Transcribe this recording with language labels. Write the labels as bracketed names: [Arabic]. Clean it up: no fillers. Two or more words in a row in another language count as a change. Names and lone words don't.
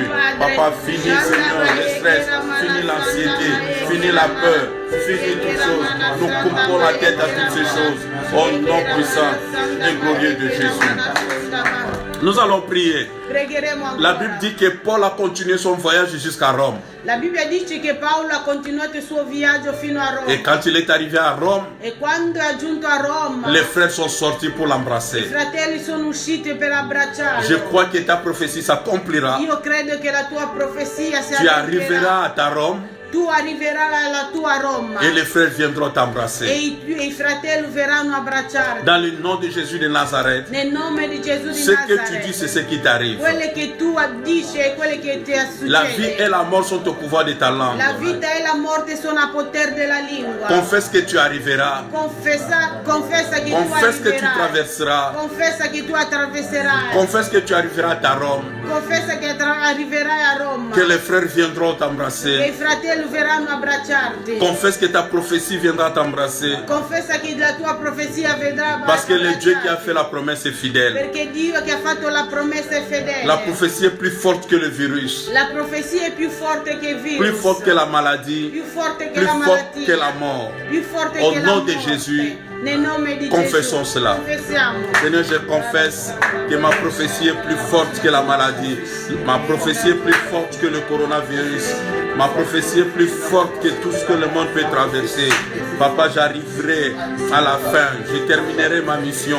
[French] Papa, finis, Seigneur, le stress, finis l'anxiété, finis la peur, finis toutes choses. Nous coupons la tête à toutes ces choses. Au nom puissant et glorieux de Jésus. Nous allons prier. La Bible dit que Paul a continué son voyage jusqu'à Rome. [Italian] La Bibbia dice che Paolo ha continuato il suo viaggio fino a Roma. [French] Et quand il est arrivé à Rome, [Italian] E quando è giunto a Roma, [French] les frères sont sortis pour [Italian] i [French] l'embrasser. [Italian] fratelli sono usciti per abbracciarlo. [French] Je crois que ta prophétie s'accomplira. [Italian] Io credo che la tua profezia si [French] Tu [Italian] adempierà. [French] arriveras à ta Rome [Italian] Tu arriverai alla tua Roma [French] et les frères viendront [Italian] e [French] t'embrasser. [Italian] i fratelli verranno a abbracciarti. [French] Dans le nom de Jésus de Nazareth, [Italian] Nel nome di Gesù di [French] ce que tu [Italian] Nazareth. [French] dis, c'est ce qui t'arrive. [Italian] Quelle che tu dici e quelle che ti [French] La vie et [Italian] succede. [French] la mort sont au pouvoir de ta langue. [Italian] La vita e la morte sono a potere della lingua. [French] Confesse que tu arriveras. [Italian] Confessa che tu [French] Confesse que tu [Italian] arriverai. [French] traverseras. [Italian] Confessa che tu attraverserai. [French] Confesse que tu arriveras à ta Rome. [Italian] Confessa che arriverai a Roma. [French] Que les frères viendront [Italian] Che [French] t'embrasser. [Italian] i fratelli verranno a abbracciarti. [French] Confesse que ta prophétie viendra t'embrasser. [Italian] Confessa che la tua profezia vedrà. [French] Parce que le Dieu qui a fait la promesse est fidèle. [Italian] Perché Dio che ha fatto la promessa è fedele. [French] La prophétie est plus forte que le virus. [Italian] La profezia è più forte che il virus. [French] Plus forte que la maladie. [Italian] Più forte che [French] Plus [Italian] la [French] forte [Italian] malattia. [French] que la mort. [Italian] Più forte [French] Au [Italian] che la [French] nom de [Italian] morte. [French] Jésus, [Italian] Nel nome di [French] confessons [Italian] Gesù. [French] cela. [Italian] Confessiamo. [French] Seigneur, je confesse que ma prophétie est plus forte que la maladie. Ma prophétie est plus forte que le coronavirus. Ma prophétie est plus forte que tout ce que le monde peut traverser. Papa, j'arriverai à la fin. Je terminerai ma mission.